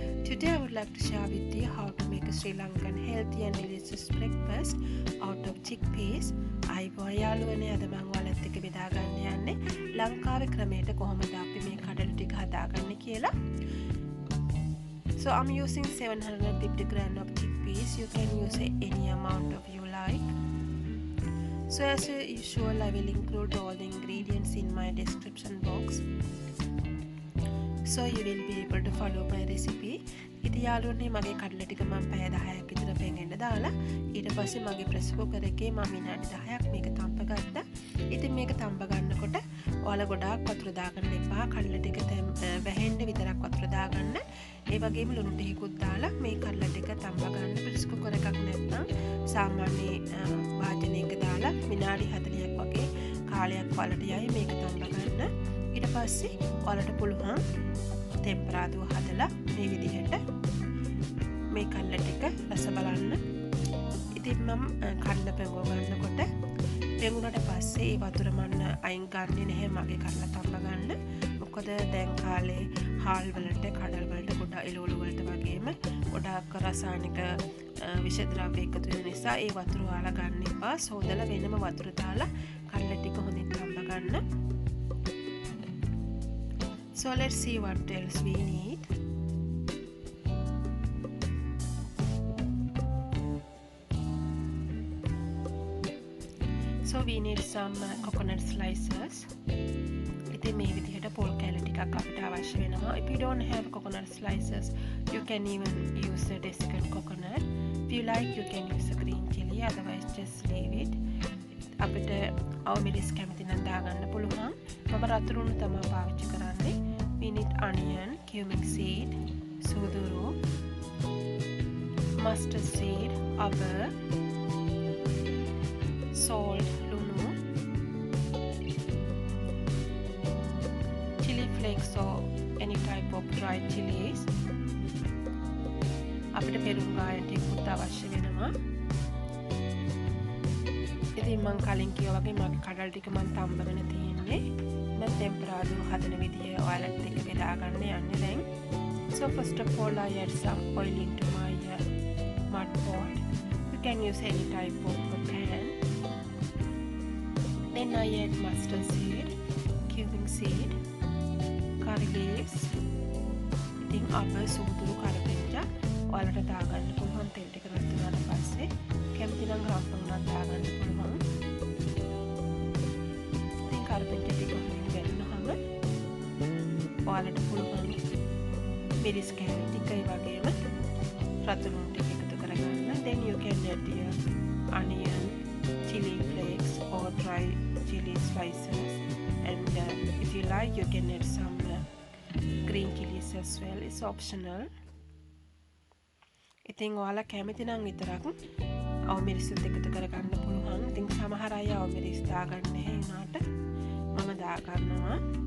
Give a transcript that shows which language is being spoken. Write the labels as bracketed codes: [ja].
[en] Today I would like to share with you how to make a Sri Lankan healthy and delicious breakfast out of chickpeas. [si] අයිබෝන් යාළුවනේ අද මම ඔයාලත් එක්ක බෙදා ගන්න යන්නේ ලංකාවේ ක්‍රමයට කොහොමද අපි මේ කඩලු ටික හදාගන්නේ කියලා. [en] So I'm using 750 grams of chickpeas. You can use any amount of you like. So as usual I will include all the ingredients in my description box. So you will be able to follow my recipe. [si] ඉතින් යාළුවනේ මගේ කඩල ටික මම පැය 10ක් විතර පෙඟෙන්න දාලා ඊට පස්සේ මගේ ප්‍රෙෂර් කුකර් එකේ මම විනාඩි 10ක් මේක තම්බ ගත්තා. ඉතින් මේක තම්බ ගන්නකොට ඔයාලා ගොඩාක් වතුර දාගන්න එපා. කඩල ටික වැහෙන්න විතරක් වතුර දාගන්න. ඒ වගේම ලුණු ටිකකුත් දාලා මේ කඩල ටික තම්බ ගන්න. ප්‍රෙෂර් කුකර් එකක් නැත්නම් සාමාන්‍ය වාදනයක දාලා විනාඩි 40ක් වගේ කාලයක් වලට යයි මේක තම්බ ගන්න. ඊට පස්සේ ඔයාලට පුළුවන් ටෙම්පරාදුව හදලා මේ විදිහට මේ කඩල ටික රස බලන්න. ඉතින් මම කඩල පෙඟව ගන්නකොට පෙඟුනට පස්සේ ඒ වතුර මන්න අයින් ගන්නේ නැහැ මගේ කඩල තම්බ ගන්න. මොකද දැන් කාලේ හාල් වලට කඩල් වලට ගොඩාක් එළවලු වලට වගේම ගොඩාක් රසායනික විෂ ද්‍රව්‍ය එකතු වෙන නිසා ඒ වතුර ඔයාලා ගන්න එපා. සෝදලා වෙනම වතුර දාලා කඩල ටික හොඳින් තම්බ ගන්න. [en] So let's see what else we need. So we need some coconut slices. [si] ඉතින් මේ විදිහට පොල් කෑලි ටිකක් අපිට අවශ්‍ය වෙනවා. [en] If you don't have coconut slices, you can even use a desiccated coconut. If you like, you can use a green chilli. Otherwise, just leave it. [si] අපිට අවමිරිස් කැමති නම් දාගන්න පුළුවන්. මම රතුරුණු තමයි පාවිච්චි කරන්නේ. [en] We need onion, cumin seed, suduru, mustard seed, aba, salt, lunu, chili flakes or any type of dried chillies. [si] අපිට පෙරුම්ගායන් ටිකකුත් අවශ්‍ය වෙනවා. ඉතින් මම කලින් කිව්වා වගේ මගේ කඩල් ටික මම තම්බගෙන තියෙන්නේ. මම ටෙම්පරාදුව හදන විදිය ඔයාලත් එක්ක බෙදා ගන්න යන්නේ දැන්. [en] So first of all I add some oil into my mud pot. You can use any type of pan. Then I add mustard seed, cumin seed, curry leaves. [si] ඉතින් අප සූදුරු කරපිංචා ඔයාලට දාගන්න පුළුවන් තෙල් ටික රත් වුණාට පස්සේ කැමති නම් ගම්පුණක් දාගන්න පුළුවන්. ඉතින් කරපිංචා ටික වෙනවහම ඔයාලට පුළුවන් මිරිස් කෑලි ටික ඒ වගේම රතු ලුණු ටික එකතු කරගන්න. [en] Then you can add your onion, chili flakes or dry chili slices, and if you like you can add some green chillies as well. It's optional. [si] ඉතින් ඔයාලා කැමති නම් විතරක් අවමිරිස්සුත් එකතු කරගන්න පුළුවන්. ඉතින් සමහර අය අවමිරිස් දාගන්නේ නැහැ උනාට මම දාගන්නවා.